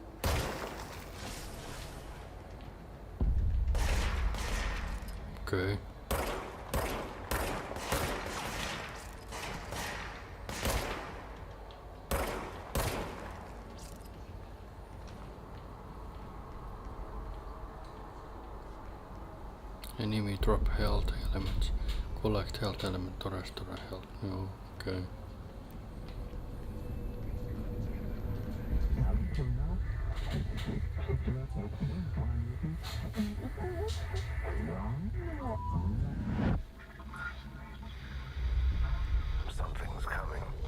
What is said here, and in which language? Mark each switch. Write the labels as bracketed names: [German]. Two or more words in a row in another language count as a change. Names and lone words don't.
[Finnish] Okei. [English] Enemy drop health elements. Collect health element to restore health. [Finnish] Joo, okei. [English] Something's coming.